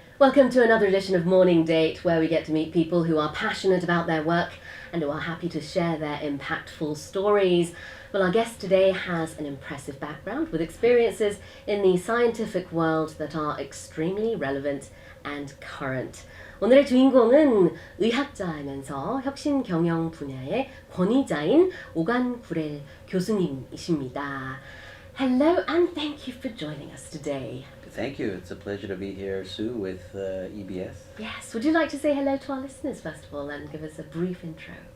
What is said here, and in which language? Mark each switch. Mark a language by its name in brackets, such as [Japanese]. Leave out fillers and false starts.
[English] Welcome to another edition of Morning Date, where we get to meet people who are passionate about their work and who are happy to share their impactful stories. Well, our guest today has an impressive background with experiences in the scientific world that are extremely relevant and current. [Korean] 오늘의 주인공은 의학자이면서 혁신 경영 분야의 권위자인 오간 구렐 교수님이십니다. [English] Hello and thank you for joining us today. Thank you. It's a pleasure to be here, Sue, with EBS. Yes. Would you like to say hello to our listeners first of all and give us a brief intro?